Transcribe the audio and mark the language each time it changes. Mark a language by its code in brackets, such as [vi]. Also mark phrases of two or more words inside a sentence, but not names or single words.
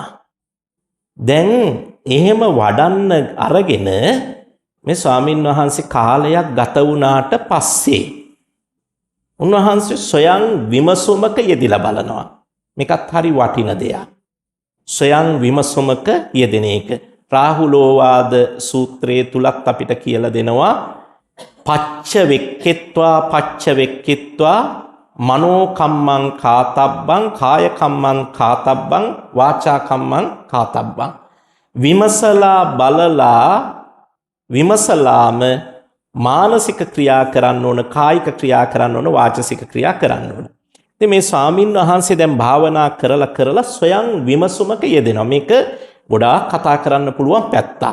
[si] දැන් එහෙම වඩන්න අරගෙන මේ ස්වාමින් වහන්සේ කාලයක් ගත වුණාට පස්සේ උන්වහන්සේ ස්වයං විමසුමක යෙදিলা බලනවා. මේකත් හරි වටින දෙයක්. ස්වයං විමසුමක යෙදෙන එක. රාහුලෝවාද සූත්‍රයේ තුලත් අපිට කියලා දෙනවා [pi] පච්ච වෙක්කිත්වා මනෝ කම්මං කාතබ්බං කාය කම්මං කාතබ්බං වාචා කම්මං කාතබ්බං. [si] විමසලා බලලා විමසලාම මානසික ක්‍රියා කරන්න ඕන කායික ක්‍රියා කරන්න ඕන වාචසික ක්‍රියා කරන්න ඕන. ඉතින් මේ ස්වාමින් වහන්සේ දැන් භාවනා කරලා ස්වයං විමසුමක යෙදෙනවා. මේක ගොඩාක් කතා කරන්න පුළුවන් පැත්තක්.